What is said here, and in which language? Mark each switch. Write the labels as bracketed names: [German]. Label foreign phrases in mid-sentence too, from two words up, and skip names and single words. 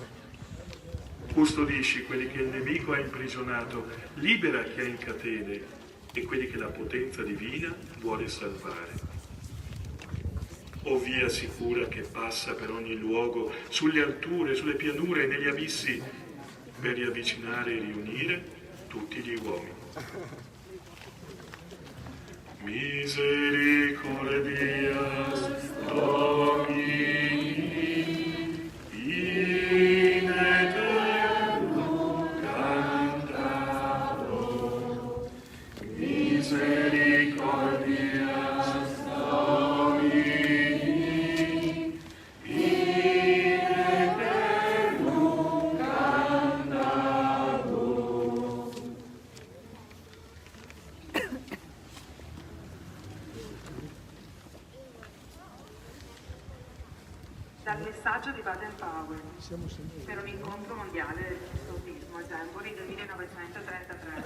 [Italian] Custodisci quelli che il nemico ha imprigionato, libera chi è in catene e quelli che la potenza divina vuole salvare. O via sicura che passa per ogni luogo, sulle alture, sulle pianure e negli abissi, per riavvicinare e riunire tutti gli uomini. [Latin] Misericordias Domini, in aeternum cantabo. Misericordias Domini, in aeternum cantabo. [Italian] Dal messaggio di Baden-Powell per un incontro mondiale del scoutismo a Zemboli del 1933.